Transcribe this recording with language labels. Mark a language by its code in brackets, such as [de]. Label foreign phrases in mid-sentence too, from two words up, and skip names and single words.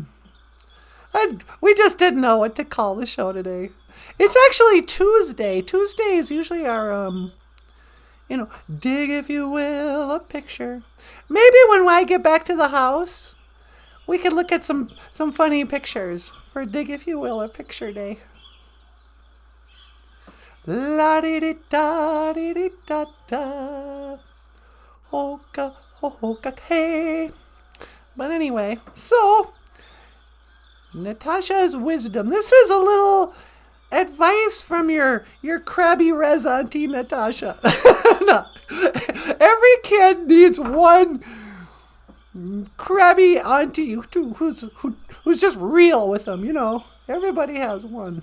[en] We just didn't know what to call the show today. It's actually Tuesday. Tuesday is usually our, dig, if you will, a picture. Maybe when I get back to the house, we could look at some funny pictures for Dig, if you will, a picture day. La di di da di di da da. Hoka hoka hey. But anyway, so Natasha's wisdom. This is a little advice from your crabby res Auntie Natasha. No. Every kid needs one crabby auntie who's just real with them, Everybody has one.